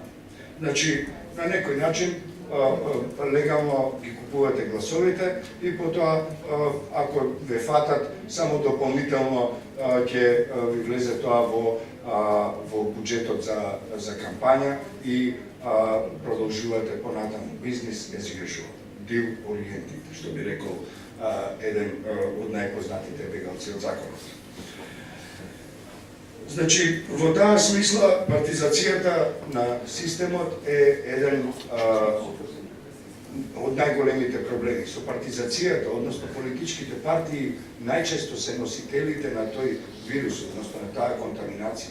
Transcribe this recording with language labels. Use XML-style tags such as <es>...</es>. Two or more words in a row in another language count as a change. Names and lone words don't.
<mk>Значи, на некој начин легално ги купувате гласовите и потоа, ако ве фатат, само дополнително ќе ви влезе тоа во буџетот за кампања и продолжувате понатаму бизнес</mk> <en>as usual, deal oriented,</en> <mk>што би рекол еден од најпознатите бегалци од законот. Значи, во таа смисла, партизацијата на системот е еден од најголемите проблеми. Со партизацијата, односно политичките партии, најчесто се носителите на тој вирус, односно на таа контаминација.</mk>